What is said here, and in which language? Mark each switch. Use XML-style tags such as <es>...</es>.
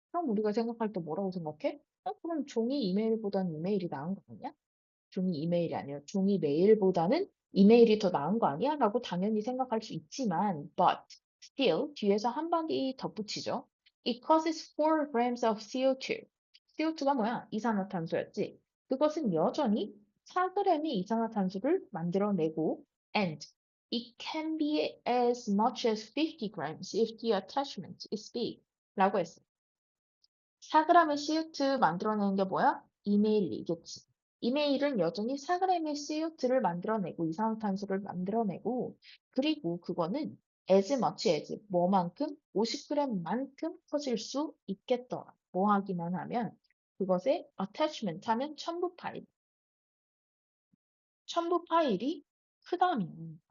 <ko>그럼 우리가 생각할 때 뭐라고 생각해? 그럼 종이 이메일보다는 이메일이 나은 거 아니야? 종이 이메일이 아니라 종이 메일보다는 이메일이 더 나은 거 아니야? 라고 당연히 생각할 수 있지만,</ko> <en>but still</en> <ko>뒤에서 한 방이 덧붙이죠.</ko> <en>It causes 4 grams of CO2.</en> <ko>CO2가 뭐야? 이산화탄소였지. 그것은 여전히 4g의 이산화탄소를 만들어내고</ko> <en>and it can be as much as 50 grams if the attachment is big.</en> <ko>라고 했어. 4g의 CO2 만들어내는 게 뭐야? 이메일이겠지. 이메일은 여전히 4g의 CO2를 만들어내고 이산화탄소를 만들어내고 그리고 그거는</ko> <en>as much as</en> <ko>뭐만큼? 50g만큼 커질 수 있겠더라. 뭐 하기만 하면 그것에 attachment 하면 첨부 파일이 크다면.</ko>